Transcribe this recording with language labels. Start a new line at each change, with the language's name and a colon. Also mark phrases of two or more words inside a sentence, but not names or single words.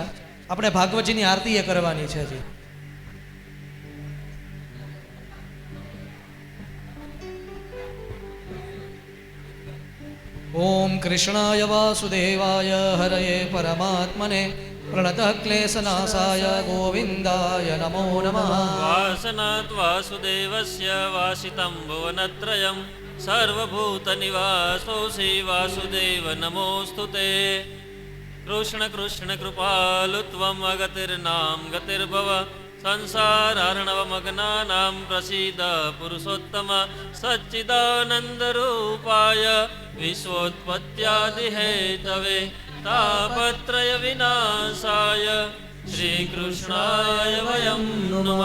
Gujarati: આપણે ભાગવતજીની આરતી એ કરવાની છે. હજી
Sanskrit: ઓમ કૃષ્ણાય વાસુદેવાય હરયે પરમાત્મને પ્रणतः क्लेशनाशाय गोविन्दाय नमो नमः. वासनात् वासुदेवस्य वासितं भुवनत्रयं सर्वभूतनिवासोऽसि वासुदेव नमोऽस्तुते. कृष्ण कृष्ण कृपालु त्वम् अगतिर्नाम गतिर्भव संसारार्णवमग्नानां प्रसीद पुरुषोत्तम सच्चिदानन्दरूपाय विश्वोत्पत्त्यादिहेतवे तापत्रय विनाशाय श्रीकृष्णाय वयं नमः.